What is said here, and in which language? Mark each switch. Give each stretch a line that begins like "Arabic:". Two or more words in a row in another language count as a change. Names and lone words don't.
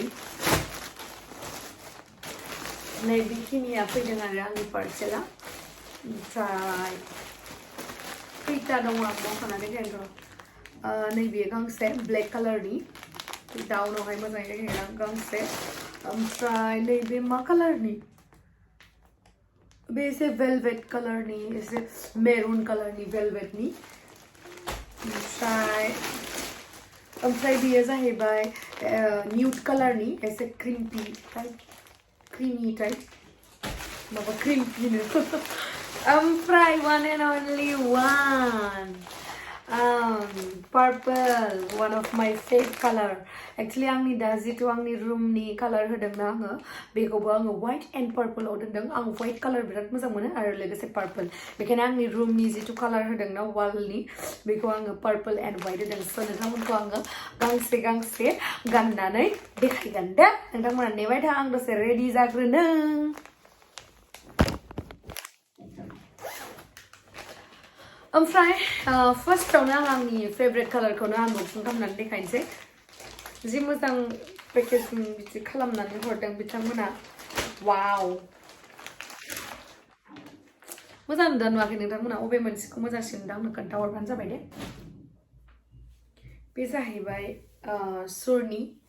Bodo: नै बेखिनिया फैदों आरो आंनि पार्सेला ओमफ्राय खैथा दङ आं मख'नानै होगोन नैबे गांसे
English: black color
Bodo: दाउनावहाय मोजाङै देखायगोन आं गांसे ओमफ्राय नैबे मा कालारनि बे एसे
English: velvet color
Bodo: एसे
English: maroon color
Bodo: वेलवेटनि ओमफ्राय बेयो जाहैबाय
English: nude color
Bodo: एसे
English: creamy type
Bodo: माबा क्रिमपिनो ओमफ्राय
English: one and only one purple one of my favorite color actually
Bodo: आंनि दा जिथु आंनि रुमनि कालार होदोंना आङो बेखौबो आङो white and purple आव दोनदों आं white कालार बिराद मोजां मोनो आरो लोगोसे purple बेखायनो आंनि रुमनि जिथु कालार होदोंना वालनि बेखौ आङो purple and white होदों स' नोंथांमोनखौ आङो गांसे गाननानै देखायगोन दे नोंथांमोना नेबाय था आं दसे रेडि जाग्रोनो ओमफ्राय फार्स्टआवनो आंनि
English: favourite color
Bodo: आनबक्सिं खालामनानै देखायनोसै जि मोजां पेकेजिं बिदि खालामनानै हरदों बिथांमोना वाव मोजां नुदों नुवाखै नोंथांमोना अबे मोनसेखौ मोजांसिन नुदों आंनो खोन्थाहरबानो जाबाय दे बे जाहैबाय सुरनि